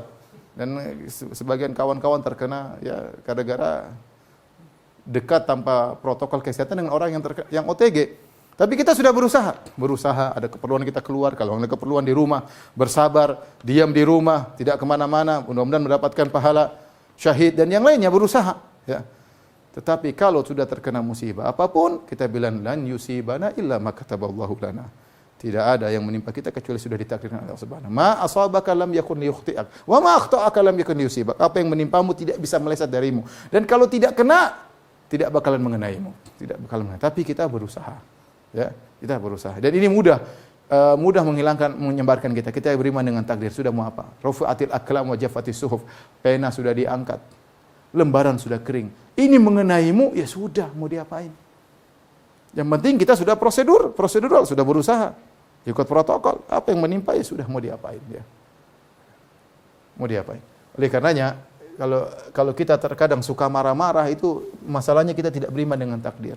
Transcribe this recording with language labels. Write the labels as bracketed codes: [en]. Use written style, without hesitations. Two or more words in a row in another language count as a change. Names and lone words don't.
[id] Dan sebagian kawan-kawan terkena ya gara-gara dekat tanpa protokol kesehatan dengan orang yang OTG. Tapi kita sudah berusaha, ada keperluan kita keluar, kalau ada keperluan di rumah, bersabar, diam di rumah, tidak kemana-mana, mudah-mudahan mendapatkan pahala syahid dan yang lainnya berusaha. Ya. Tetapi kalau sudah terkena musibah apapun, kita bilang [ar] لن يصيبنا إلا ما كتب الله لنا. [id] Tidak ada yang menimpa kita kecuali sudah ditakdirkan oleh Allah Subhanahu. [ar] ما أصابك لم يكن ليخطئك وما أخطأك لم يكن ليصيبك. [id] Apa yang menimpamu tidak bisa meleset darimu. Dan kalau tidak kena, tidak bakalan mengenaimu. Tidak bakalan mengenai. Tapi kita berusaha. Ya, kita berusaha. Dan ini mudah menyebarkan kita. Kita beriman dengan takdir. Sudah mau apa? [ar] رفعت الأقلام وجفت الصحف. [id] Pena sudah diangkat. Lembaran sudah kering. Ini mengenaimu, ya sudah, mau diapain? Yang penting kita sudah prosedural, sudah berusaha. Ikut protokol. Apa yang menimpa ya sudah, mau diapain ya. Mau diapain? Oleh karenanya, kalau kita terkadang suka marah-marah, itu masalahnya kita tidak beriman dengan takdir.